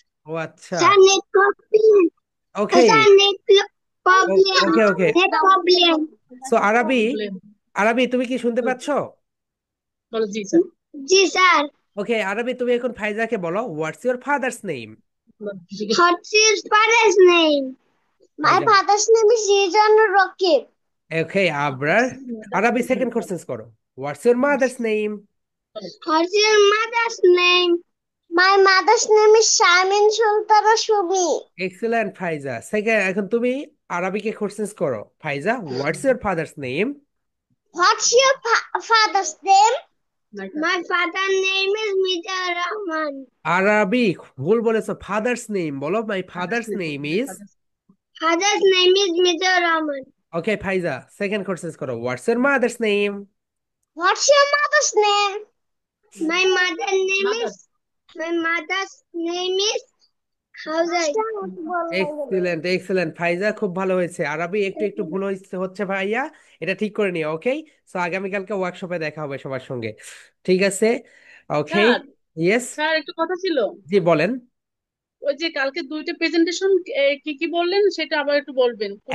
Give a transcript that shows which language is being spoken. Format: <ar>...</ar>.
<bn>ও আচ্ছা, sir net problem. Okay sir net problem. ওকে। Net problem. So আরবি, আরবি তুমি কি শুনতে পাচ্ছ? বলো জি স্যার। জি স্যার। ওকে আরবি, তুমি এখন ফাইজাকে বলো</bn> <en>What's your father's name? What's your father's name? My father's name is Rizanur Rakib. Okay Abrar, Arbi second question করো। What's your mother's name? What's your mother's name? My mother's name is Shamin Sultana Shubi.</en> <bn>Excellent Faiza. Second, এখন তুমি আরবিকে question করো।</bn> <en>Faiza, what's your father's name? What's your father's name? My father's name is Mizar Rahman.</en> <bn>আরবি ভুল বলেছো, father's name বলো।</bn> <en>My father's name is. Father's name is Mizar Rahman.</en> <bn>Okay Faiza second question করো,</bn> <en>What's your mother's name? What's your mother's name? My mother's name is my mother's name is Hausa.</en> <bn>Excellent excellent ফাইজা, খুব ভালো হয়েছে। আরবি একটু একটু ভুল হচ্ছে ভাইয়া, এটা ঠিক করে নিও। ওকে, সো আগামীকালকে ওয়ার্কশপে দেখা হবে সবার সঙ্গে, ঠিক আছে? ওকে। Sir,</bn> <en>Yes.</en> <bn>স্যার একটা কথা ছিল। জি বলেন। ওই যে কালকে দুইটা প্রেজেন্টেশন কি কি বললেন সেটা আবার একটু বলবেন, কোনটা</bn>